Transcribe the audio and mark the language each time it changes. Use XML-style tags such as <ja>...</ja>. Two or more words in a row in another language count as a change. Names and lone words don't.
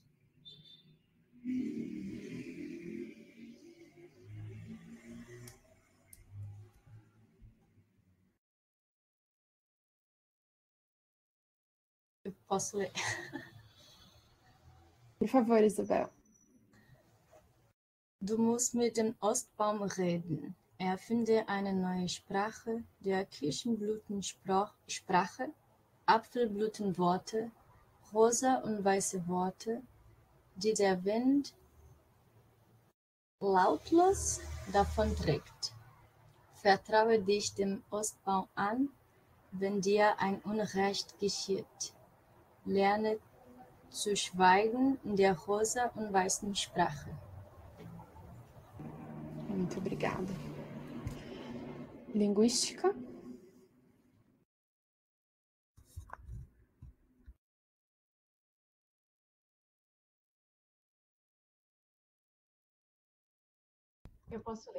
<pt>Eu posso ler. Por favor, Isabel.</pt> <de>Du musst mit dem Ostbaum reden. Erfinde eine neue Sprache, der Kirschenblütensprache, Apfelblütenworte, rosa und weiße Worte, die der Wind lautlos davonträgt. Vertraue dich dem Ostbaum an, wenn dir ein Unrecht geschieht. Lerne zu schweigen in der rosa und weißen Sprache.</de> <pt>Muito obrigada. Linguística. Eu posso ler.</pt>